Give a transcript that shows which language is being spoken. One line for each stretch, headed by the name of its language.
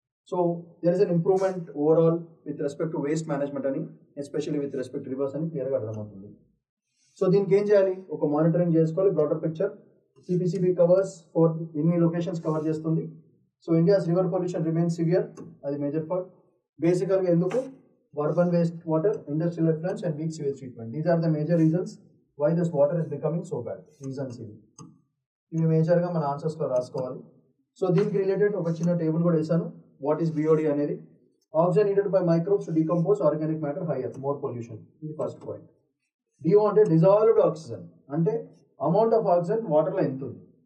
English: so there is an improvement overall with respect to waste management అని, especially with respect to rivers
Telugu: అని క్లియర్గా అర్థమవుతుంది. So దీనికి ఏం చేయాలి, ఒక మానిటరింగ్ చేసుకోవాలి, broader picture. CPCB covers for ఎన్ని లొకేషన్స్ కవర్ చేస్తుంది.
English: So India's river pollution remains severe, అది major fault. బేసికల్గా ఎందుకు, urban waste water, industrial effluents and weak sewage treatment. These are the major reasons why this water is becoming so bad.
Telugu: Reasons ఇవి మేజర్గా మన ఆన్సర్స్లో రాసుకోవాలి. So దీనికి related ఒక చిన్న టేబుల్ కూడా వేసాను.
English: What is BOD అనేది, oxygen needed by microbes to decompose organic matter higher, more pollution, ఇది first point.
Telugu: DO అంటే డిజాల్వ్డ్ ఆక్సిజన్, అంటే అమౌంట్ ఆఫ్ ఆక్సిజన్ వాటర్లో ఎంత ఉంది.